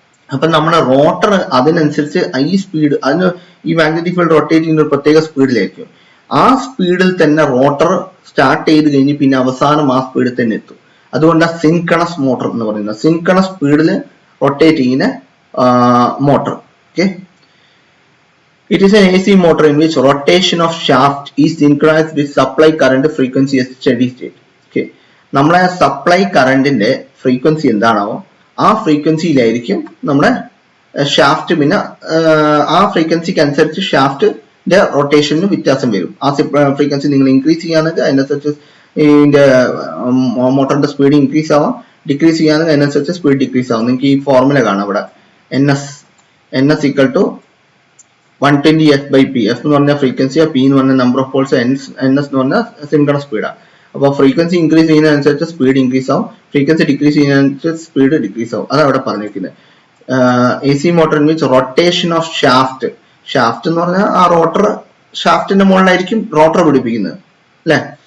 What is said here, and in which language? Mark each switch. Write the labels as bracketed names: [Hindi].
[Malayalam] അപ്പൊ നമ്മുടെ റോട്ടർ അതിനനുസരിച്ച് ഈ സ്പീഡ് ഈ മാഗ്നറ്റിക് ഫീൽഡ് റൊട്ടേറ്റ് ചെയ്യുന്ന ഒരു പ്രത്യേക സ്പീഡിലായിരിക്കും. ആ സ്പീഡിൽ തന്നെ റോട്ടർ സ്റ്റാർട്ട് ചെയ്ത് കഴിഞ്ഞ് പിന്നെ അവസാനം ആ സ്പീഡിൽ തന്നെ എത്തും. അതുകൊണ്ടാണ് സിൻക്രണസ് മോട്ടർ എന്ന് പറയുന്നത്. സിൻക്രണസ് സ്പീഡിൽ റൊട്ടേറ്റ് ചെയ്യുന്ന motor. [English] Okay, it is an AC motor in which rotation of shaft is synchronized with supply current frequency at steady state. [Malayalam] Okay, നമ്മളെ സപ്ലൈ കറണ്ടിന്റെ ഫ്രീക്വൻസി എന്താണോ ആ ഫ്രീക്വൻസിയിലായിരിക്കും നമ്മുടെ ഷാഫ്റ്റ്. പിന്നെ ആ ഫ്രീക്വൻസിക്ക് അനുസരിച്ച് ഷാഫ്റ്റിന്റെ റൊട്ടേഷനിൽ വ്യത്യാസം വരും. ആ ഫ്രീക്വൻസി നിങ്ങൾ ഇൻക്രീസ് ചെയ്യാണെങ്കിൽ അതിനനുസരിച്ച് ഇതിന്റെ മോട്ടറിന്റെ സ്പീഡ് ഇൻക്രീസ് ആവാം, ഡിക്രീസ് ചെയ്യാണെങ്കിൽ അതിനനുസരിച്ച് സ്പീഡ് ഡിക്രീസ് ആവും. നിങ്ങൾക്ക് ഈ ഫോർമുല കാണാം ഇവിടെ, [English] NS equal to 120 F by P. [Malayalam] F എന്ന് പറഞ്ഞാൽ ഫ്രീക്വൻസി, P എന്ന് പറഞ്ഞാൽ നമ്പർ ഓഫ് പോൾസ്, NS എന്ന് പറഞ്ഞാൽ സിൻക്രണസ് സ്പീഡാണ്. അപ്പോൾ ഫ്രീക്വൻസി ഇൻക്രീസ് ചെയ്യുന്നതനുസരിച്ച് സ്പീഡ് ഇൻക്രീസ് ആവും, ഫ്രീക്വൻസി ഡിക്രീസ് ചെയ്യുന്നതനുസരിച്ച് സ്പീഡ് ഡിക്രീസ് ആവും. അതാണ് അവിടെ പറഞ്ഞിരിക്കുന്നത്. [English] AC motor in which rotation of shaft [Malayalam] എന്ന് പറഞ്ഞാൽ ആ റോട്ടർ ഷാഫ്റ്റിന്റെ മുകളിലായിരിക്കും റോട്ടർ പിടിപ്പിക്കുന്നത് അല്ലെ.